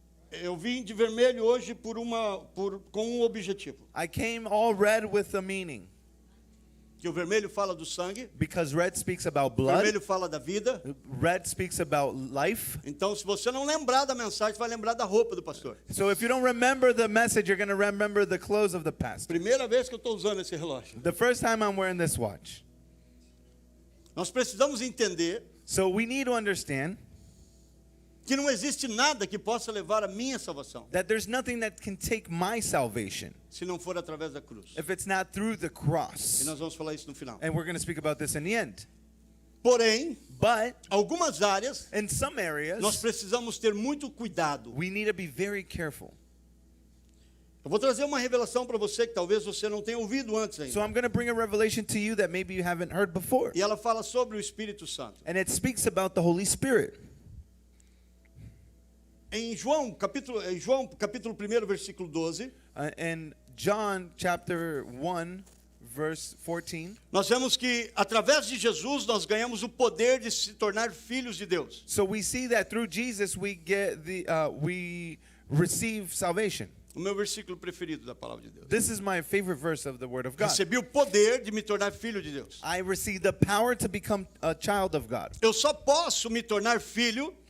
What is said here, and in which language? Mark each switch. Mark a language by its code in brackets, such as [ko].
[pt] Eu vim de vermelho hoje com um objetivo. [en] I came all red with a meaning. [pt] Que o vermelho fala do sangue, [en] Because red speaks about [pt] o [en] blood, [pt] vermelho fala da vida. [en] red speaks about life. [pt] Então, se você não lembrar da mensagem, você vai lembrar da roupa do pastor. [en] So if you don't remember the message, you're going to remember the clothes of the past. [pt] Primeira vez que eu estou usando esse relógio. [en] The first time I'm wearing this watch. [pt] Nós precisamos entender [en] So we need to understand [pt] que não existe nada que possa levar a minha salvação, [en] that there's nothing that can take my salvation [pt] se não for através da cruz. [en] if it's not through the [pt] E [en] cross. [pt] nós vamos falar isso no final. [en] And we're going to speak about this in the end. [pt] Porém, [en] But [pt] algumas áreas [en] in some areas, [pt] nós precisamos ter muito cuidado. [en] we need to be very careful. [pt] Eu vou trazer uma revelação para você que talvez você não tenha ouvido antes [en] So [pt] ainda. [en] I'm going to bring a revelation to you that maybe you haven't heard before. [pt] E ela fala sobre o Espírito Santo. [en] And it speaks about the Holy Spirit. [pt] Em João, capítulo 1, versículo 12, [en] In John chapter 1, verse 14, [pt] nós vemos que através de Jesus nós ganhamos o poder de se tornar filhos de Deus. [en] so we see that through Jesus we receive salvation. [pt] O meu versículo preferido da palavra de Deus. [en] This is my favorite verse of the Word of God. [pt] Recebi o poder de me tornar filho de Deus. [en] I receive the power to become a child of God. [pt] Eu só posso me tornar filho